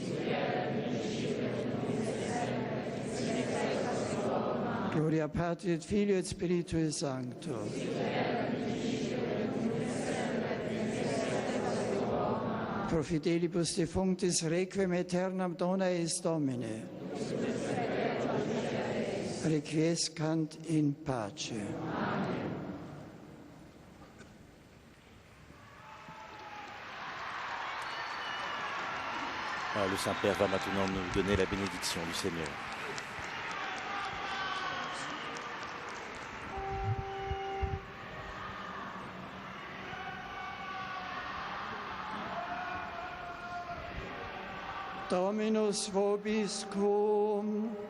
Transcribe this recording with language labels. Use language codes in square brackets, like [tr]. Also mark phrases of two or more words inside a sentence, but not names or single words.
[la] Gloria Patri et Filio et Spiritui Sancto. Pro fidelibus defunctis requiem aeternam dona eis Domine. Requiescant in pace. [fr] Alors, le Saint-Père va maintenant nous donner la bénédiction du Seigneur. [la] Dominus vobiscum.